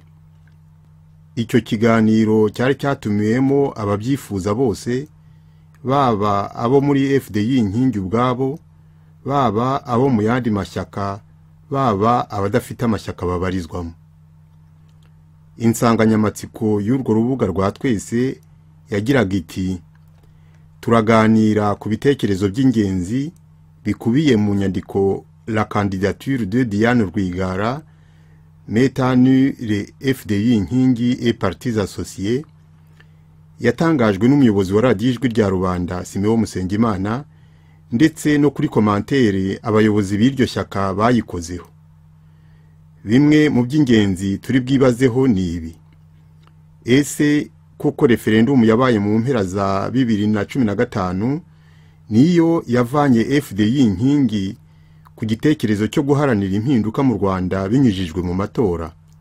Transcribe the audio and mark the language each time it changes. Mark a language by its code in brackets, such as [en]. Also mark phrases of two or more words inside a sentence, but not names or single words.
[rw] Icyo kiganiro cyari cyatumiwemo ababyifuza bose, baba abo muri FDU inkingi ubwabo, baba abo mu yandi mashyaka, baba abadafite amashyaka babarizwamo. Insanganyamatsiko y'urwo rubuga rwa twese yagiraga iti: turaganira ku bitekerezo by'ingenzi bikubiye mu nyandiko [fr] La candidature de Diane Rwigara, Metanu le FDU inkingi et partis associés, [rw] yatangajwe n'umuyobozi wa radiyo ijwi rya rubanda Simeon Musengimana, ndetse no kuri komantere abayobozi b'iryo shyaka bayikozeho. Bimwe mu by'ingenzi turi bwibazeho ni ibi: ese koko referendum yabaye mu mpera za 2015 niyo yavanye FDU inkingi ku gitekerezo cyo guharanira impinduka mu Rwanda binyujijwe mu matora?